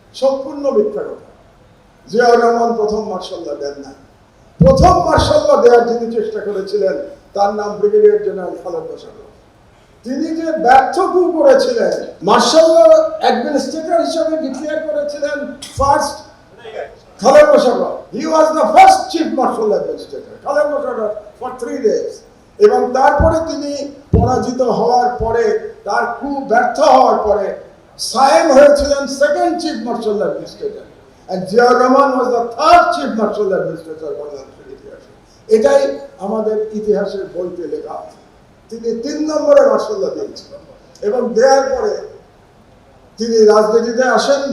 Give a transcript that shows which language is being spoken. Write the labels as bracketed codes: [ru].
[bn] সম্পূর্ণ মিথ্যা কথা। জিয়াউর রহমান প্রথম মার্শাল ল দেন না। প্রথম মার্শাল ল দেওয়ার যিনি চেষ্টা করেছিলেন তার নাম ব্রিগেডিয়ার জেনারেল খালেদ মোশাররফ। তিনি যে ব্যর্থ কু করেছিলেন, মার্শাল ল অ্যাডমিনিস্ট্রেটর হিসেবে ডিক্লেয়ার করেছিলেন first Khaled Musharraf. [en] He was the first chief martial administrator. Khaled Musharraf for 3 days. [bn] এবং তারপরে তিনি পরাজিত হওয়ার পরে, তার কু ব্যর্থ হওয়ার পরে সায়েম হয়েছিলেন second chief marshal administrator, and Ziaur Rahman [en] was the third chief martial administrator [bn] বাংলাদেশের ইতিহাসে। এটাই আমাদের ইতিহাসের বইতে লেখা আছে। তিনি 3 নম্বরে মার্শাল ল দিয়েছিলেন এবং দেওয়ার পরে তিনি রাজনীতিতে আসেন।